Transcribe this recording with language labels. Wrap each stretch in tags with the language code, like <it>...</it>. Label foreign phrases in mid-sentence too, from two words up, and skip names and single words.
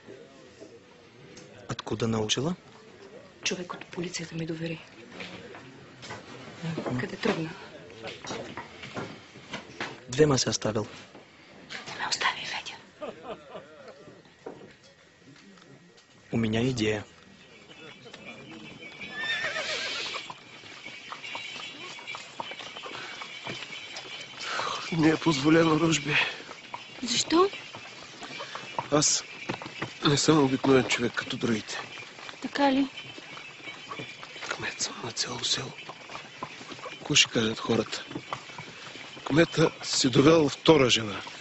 <ru>Откуда научила?</ru> <bg>Човек от полицията ми довери. Къде тръгна? Двема се оставил. Не ме остави, Федя.</bg> <ru>У меня идея.</ru> <bg>Не е позволено, Ружби. Защо? Аз не съм обикновен човек като другите. Така ли? Кмет съм на цяло село. Какво ще кажат хората? Кмета си довел втора жена.</bg>